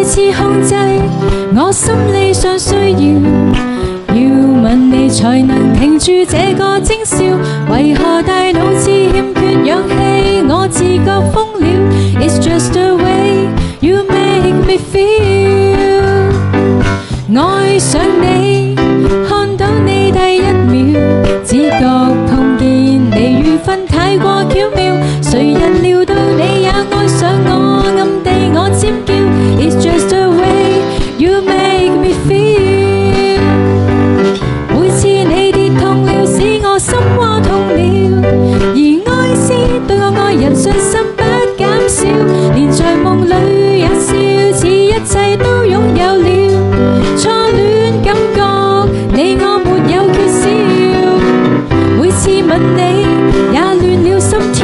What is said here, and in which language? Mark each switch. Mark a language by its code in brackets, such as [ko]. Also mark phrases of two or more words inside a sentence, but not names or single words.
[yue] 你控制，我心理上需要吻你才能停住這個徵兆。為何大腦似欠缺氧氣？我自覺瘋了。 [en] It's just the way you make me feel。 [yue] 愛上你，看到你第一秒，只覺碰見你緣分太過巧妙。誰人料到你也愛上我，暗地我尖叫。 [en] It's just the way you make me feel。 [yue] 每次你跌痛了，使我心窩痛了，而愛是對我愛人信心不減少，連在夢裏也笑，似一切都擁有了。初戀感覺你我沒有缺少，每次吻你也亂了心跳。